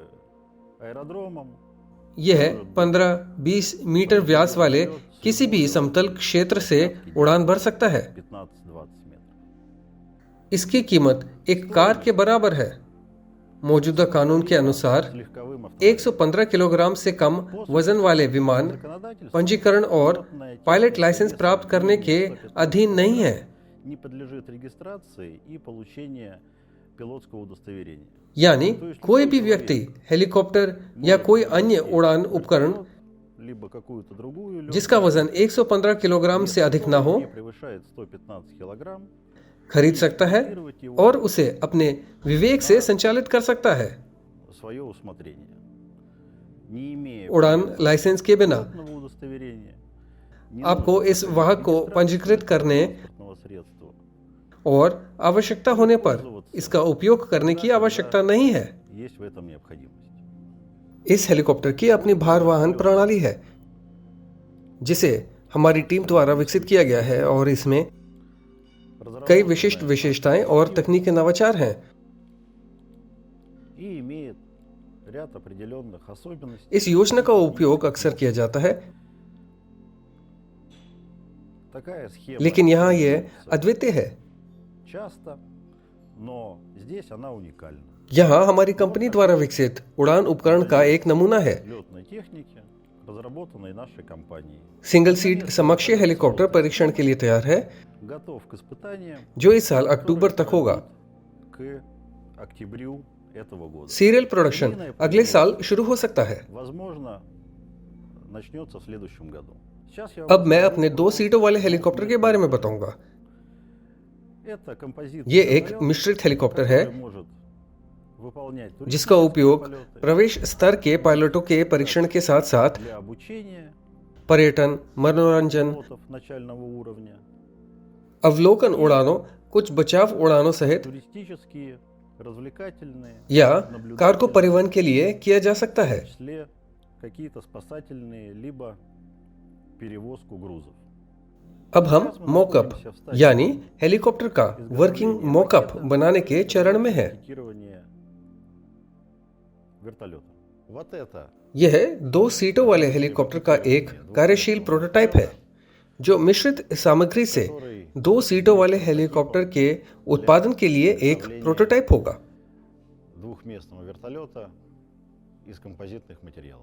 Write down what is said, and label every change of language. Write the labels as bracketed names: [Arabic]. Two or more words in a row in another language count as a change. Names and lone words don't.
[Hindi] यह 15-20 मीटर व्यास वाले किसी भी समतल क्षेत्र से उड़ान भर सकता है। इसकी कीमत एक कार के बराबर है। मौजूदा कानून के अनुसार [Russian] с легковым автомобилем. [Hindi] 115 किलोग्राम से कम वजन वाले विमान पंजीकरण और पायलट लाइसेंस प्राप्त करने के अधीन नहीं है, [Russian] Не подлежит регистрации и получению пилотского удостоверения. [Hindi] यानी कोई भी व्यक्ति हेलीकॉप्टर या कोई अन्य उड़ान उपकरण [Russian] Либо какую-то другую [Hindi] जिसका वजन 115 किलोग्राम से अधिक ना हो [Russian] не превышает 115 килограмм, [Hindi] खरीद सकता है और उसे अपने विवेक से संचालित कर सकता है, [Russian] свое усмотрение. Не имея [Hindi] उड़ान लाइसेंस के बिना। [Russian] пилотного удостоверения, не [Hindi] आपको इस वाहक को पंजीकृत करने [Russian] транспортного средства, [Hindi] और आवश्यकता होने पर इसका उपयोग करने की आवश्यकता नहीं है। [Russian] есть в этом необходимость. [Hindi] इस हेलीकॉप्टर की अपनी भारवाहन प्रणाली है जिसे हमारी टीम द्वारा विकसित किया गया है और इसमें कई विशिष्ट विशेषताएं और तकनीकी नवाचार हैं। [Russian] И имеет ряд определенных особенностей. [Hindi] इस योजना का उपयोग अक्सर किया जाता है, [Russian] Такая схема [Hindi] लेकिन यहाँ यह अद्वितीय है। [Russian] часто, но здесь она уникальна. [Hindi] यहाँ हमारी कंपनी द्वारा विकसित उड़ान उपकरण का एक नमूना है। [Russian] Летной техники, разработанной нашей компанией, [English] single seat [Hindi] समकक्षीय हेलीकॉप्टर परीक्षण के लिए तैयार है, [Russian] готов к испытаниям [Hindi] जो इस साल अक्टूबर तक होगा। [Russian] к октябрю этого года. [English] serial production [Hindi] अगले साल शुरू हो सकता है। [Russian] Возможно, начнется в следующем году. Сейчас я [Hindi] अब मैं अपने 2 सीटों वाले हेलीकॉप्टर के बारे में बताऊंगा। [Russian] Это композитный [Hindi] ये एक [Russian] самолет, [Hindi] मिश्रित हेलीकॉप्टर है [Russian] который может выполнять [Hindi] जिसका उपयोग [Russian] полеты [Hindi] प्रवेश स्तर के पायलटों के परीक्षण के साथ साथ [Russian] для обучения [Hindi] पर्यटन, मनोरंजन, [Russian] пилотов начального уровня, [Hindi] अवलोकन उड़ानों, कुछ बचाव उड़ानों सहित [Russian] туристические, развлекательные, [Hindi] या कार्गो परिवहन के लिए किया जा सकता [Russian] в [Hindi] है। [Russian] том числе какие-то спасательные, либо перевозку грузов. [Hindi] अब हम मॉकअप यानी हेलीकॉप्टर का [English] working mockup [Hindi] बनाने के चरण में है। [Russian] Пикирование вертолета. Вот это [Hindi] यह 2 सीटों वाले हेलीकॉप्टर का एक कार्यशील प्रोटोटाइप है जो मिश्रित सामग्री से 2 सीटों वाले हेलीकॉप्टर के उत्पादन के लिए एक प्रोटोटाइप होगा। [Russian] двухместного вертолета из композитных материалов.